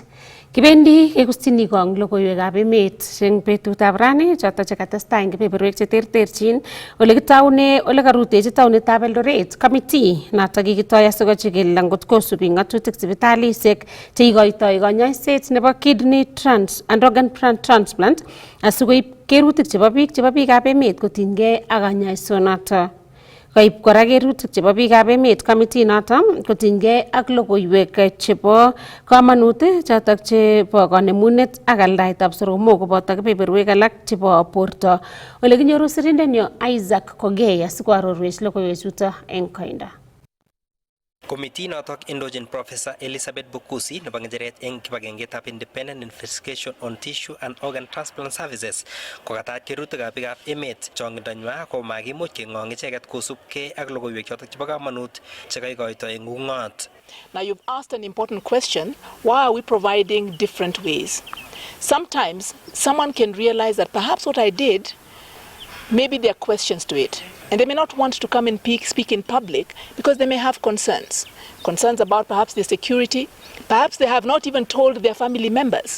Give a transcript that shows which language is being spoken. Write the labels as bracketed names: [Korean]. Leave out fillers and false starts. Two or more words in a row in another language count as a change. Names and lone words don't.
[Kalenjin] Kibendi kekustyini kong logoiwekab emet eng betutab rani choto chekatestai eng kebeberwek cheterterchin ole kitaune ole karutechi taunetab Eldoret committee noto kikitoi asikochikil angot kosubi ng'atutik sipitalishek cheikoitoi kanyoiset nebo [English] kidney and organ transplant [Kalenjin] asikoib kerutik chebo biikab emet kotinygei ak kanyaisonoto. Koib kora kerutik chebo biikab emet committee noto kotinygei ak logoiwek chebo kamanut chotok chebo kanemunet ak aldaetab soromok koboto kebeberwek alak chebo borto. Ole kinyoru sirindenyo Isaac Kogei asikoarorwech logoiwechuto eng koindo. Committee notok indochin Professor Elizabeth Bukusi nebo ng'echeret eng kibagengetab Independent Investigation on Tissue and Organ Transplant Services kokataach kerutikab biikab emet chong'indonywa ko makimuch keng'ong icheket kosubkei ak logoiwek chotok chebo kamanut chekaikoitoi eng ung'ot. [English] Now you've asked an important question, why are we providing different ways? Sometimes someone can realize that perhaps what I did, maybe there are questions to it. And they may not want to come and speak in public because they may have concerns. Concerns about perhaps their security. Perhaps they have not even told their family members.